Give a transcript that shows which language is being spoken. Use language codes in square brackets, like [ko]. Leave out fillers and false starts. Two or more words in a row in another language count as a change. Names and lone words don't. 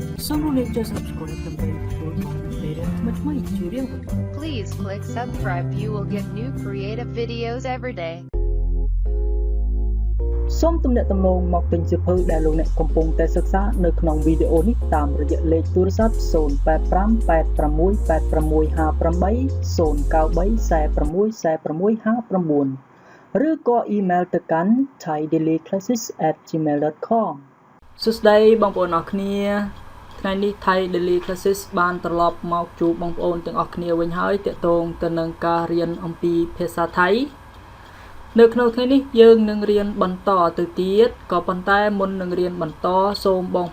[km] សូមរំលឹកចុច Subscribe ដើម្បីទទួលបានមេរៀនថ្មីៗជារៀងរាល់ថ្ងៃ [en] Please click subscribe. You will get new creative videos every day. [km] សូមទំនាក់ទំនងមកទិញសៀវភៅដែលលោកអ្នកកំពុងតែសិក្សានៅក្នុងវីដេអូនេះតាមរយៈលេខទូរស័ព្ទ 0858658 ឬក៏អ៊ីមែលទៅកាន់ thaidailyclasses@gmail.com សួស្តីបងប្អូនអរគ្នាថ្ងៃនេះ Thai Daily Classes បានត្រឡប់មកជួបបងប្អូនទាំងអស់គ្នាវិញហើយទាក់ទងទៅនឹងការរៀនអំពីភាសាថៃនៅក្នុងថ្ងៃនេះយើងនឹងរៀនបន្តទៅទៀតក៏ប៉ុន្តែមុននឹងរៀនបន្តសូមបង